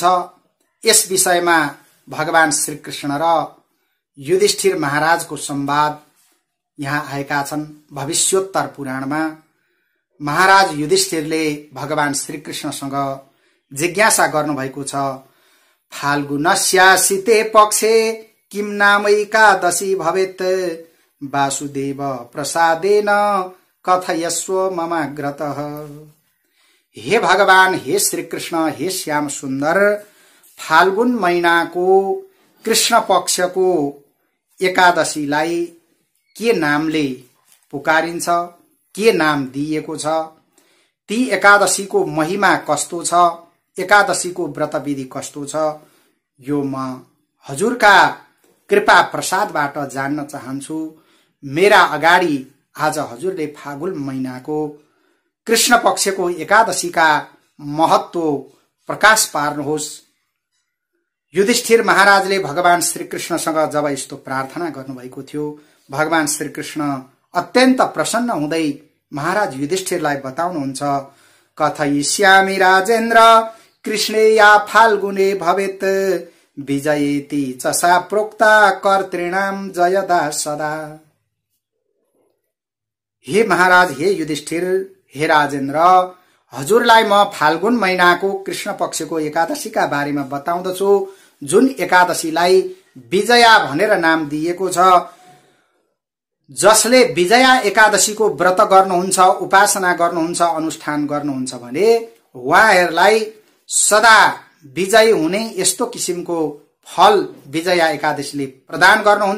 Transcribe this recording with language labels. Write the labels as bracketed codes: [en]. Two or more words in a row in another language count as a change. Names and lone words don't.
[ne] यस विषयमा भगवान श्रीकृष्ण र युधिष्ठिर महाराजको संवाद यहाँ आएका छन्। भविष्योत्तर पुराणमा महाराज युधिष्ठिरले भगवान श्रीकृष्णसँग जिज्ञासा गर्नुभएको छ, [sa] फाल्गुनस्यासिते पक्षे किम नामैकादशी भवेत् वासुदेव प्रसादेन कथयस्व ममाग्रतः। [ne] हे भगवान, हे श्रीकृष्ण, हे श्याम सुन्दर, फाल्गुन महिनाको कृष्ण पक्षको एकादशीलाई के नामले पुकारिन्छ, के नाम दिएको छ, ती एकादशीको महिमा कस्तो छ, एकादशीको व्रतविधि कस्तो छ, यो म हजुरका कृपा प्रसादबाट जान्न चाहन्छु। मेरा अगाडि आज हजुरले फाल्गुन महिनाको कृष्ण पक्षको एकादशीका महत्व प्रकाश पार्नुहोस्। युधिष्ठिर महाराजले भगवान श्रीकृष्णसँग जब यस्तो प्रार्थना गर्नुभएको थियो, भगवान श्रीकृष्ण अत्यन्त प्रसन्न हुँदै महाराज युधिष्ठिरलाई बताउनुहुन्छ, [sa] कथयिष्यामि राजेन्द्र कृष्णे या फाल्गुने भवेत् विजयेति च सा प्रोक्ता कर्तॄणां जयदा सदा। [ne] हे महाराज, हे युधिष्ठिर, हे राजेन्द्र, हजुरलाई म फाल्गुन महिनाको कृष्ण पक्षको एकादशीका बारेमा बताउँदछु, जुन एकादशीलाई विजया भनेर नाम दिएको छ। जसले विजया एकादशीको व्रत गर्नुहुन्छ, उपासना गर्नुहुन्छ, अनुष्ठान गर्नुहुन्छ भने उहाँहरूलाई सदा विजयी हुने यस्तो किसिमको फल विजया एकादशीले प्रदान गर्नुहुन्छ।